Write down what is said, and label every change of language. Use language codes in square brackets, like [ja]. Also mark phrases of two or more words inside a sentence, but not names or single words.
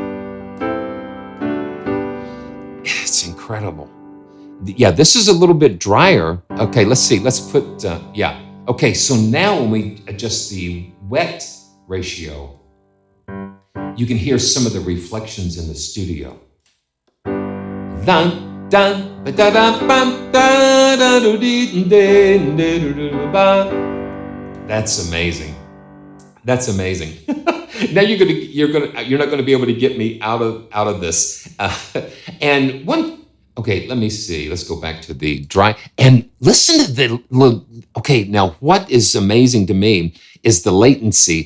[en] It's incredible. Yeah, this is a little bit drier. Okay, let's see. Let's put, yeah. Okay, so now when we adjust the wet ratio, you can hear some of the reflections in the studio. Dun, dun, ba, da, da, bum, da, da, do, dee, de, de, do, do, do, ba. That's amazing. That's amazing. Now you're not gonna be able to get me out of this. And one, okay, let me see. Let's go back to the dry and listen to the. Okay, now what is amazing to me is the latency.